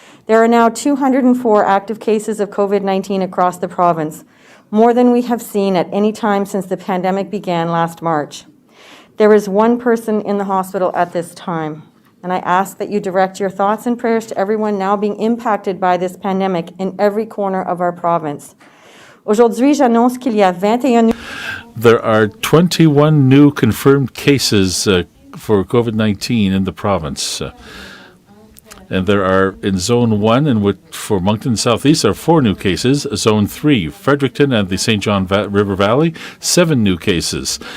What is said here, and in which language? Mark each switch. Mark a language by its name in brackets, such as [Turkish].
[English] There are now 204 active cases of COVID-19 across the province, more than we have seen at any time since the pandemic began last March. There is 1 person in the hospital at this time, and I ask that you direct your thoughts and prayers to everyone now being impacted by this pandemic in every corner of our province. [French] Aujourd'hui, j'annonce qu'il y a 21. [English] There are 21 new confirmed cases for COVID-19 in the province. And there are in Zone 1, and for Moncton Southeast, there are 4 new cases. Zone 3, Fredericton and the St. John River Valley, 7 new cases.